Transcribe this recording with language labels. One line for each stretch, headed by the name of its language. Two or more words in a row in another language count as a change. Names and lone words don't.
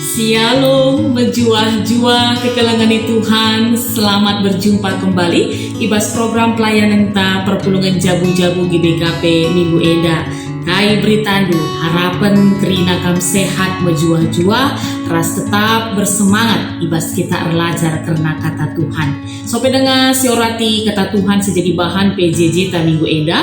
Batak Karo: Shalom, berjuah-juah kekelangan Tuhan.
Indonesian: Selamat berjumpa kembali
Batak Karo: ibas program pelayanan ta perpulungan jabu-jabu GBKP Minggu Eda. Kai beritandu harapan kerina kam sehat berjuah-juah, ras
Indonesian: tetap bersemangat
Batak Karo: ibas kita erlajar karena kata Tuhan. Sope dengar siorati kata Tuhan sejadi bahan PJJ ta Minggu Eda.